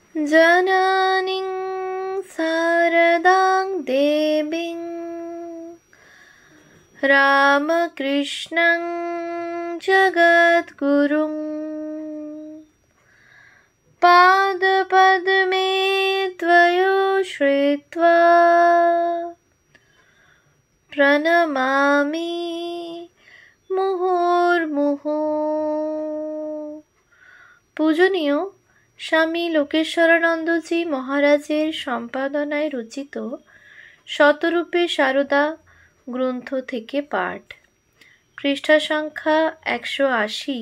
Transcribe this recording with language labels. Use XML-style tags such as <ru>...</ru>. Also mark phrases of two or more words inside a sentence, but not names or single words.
<sa>जननीं शारदां देवीं रामकृष्णं जगद्गुरुं पादपद्मे त्वयो श्रित्वा प्रणमामि মুহুর্মুহু।</sa> <bn>পূজনীয় স্বামী লোকেশ্বরানন্দজি মহারাজের সম্পাদনায় রচিত শতরূপে সারদা গ্রন্থ থেকে পাঠ। পৃষ্ঠা সংখ্যা 180।</bn>